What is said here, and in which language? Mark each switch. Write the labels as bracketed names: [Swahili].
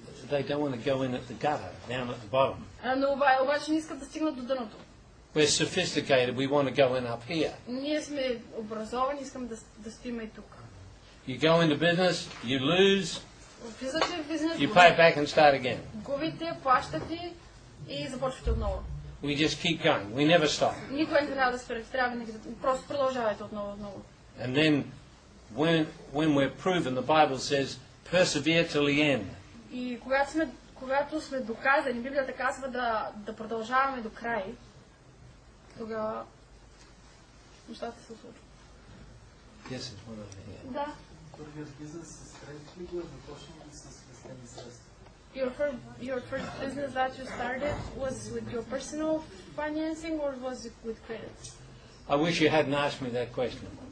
[English] They don't want to go in at the gutter, down at the bottom. [Bulgarian] Но обаче не искат да стигнат до дъното. [English] We're sophisticated, we want to go in up here. [Bulgarian] Ние сме образовани, искам да стоим и тук. [English] You go into business, you lose, [Bulgarian] Влизате в бизнес, [English] you pay back and start again. [Bulgarian] губите, плащате и започвате отново. [English] We just keep going, we never stop. [Bulgarian] Никой не трябва да спрете, трябва да просто продължавайте отново. [English] And then when we're proven, the Bible says, persevere till the end. [Bulgarian] И когато сме доказани, Библията казва да продължаваме до край, тогава нещата се случват. [English] Yes, it's one of the, [Bulgarian] Да. Първи първият бизнес с кредит ли го е започнал или с спестени средства? [English] Your first business that you started was with your personal financing or was it with credit? I wish you hadn't asked me that question.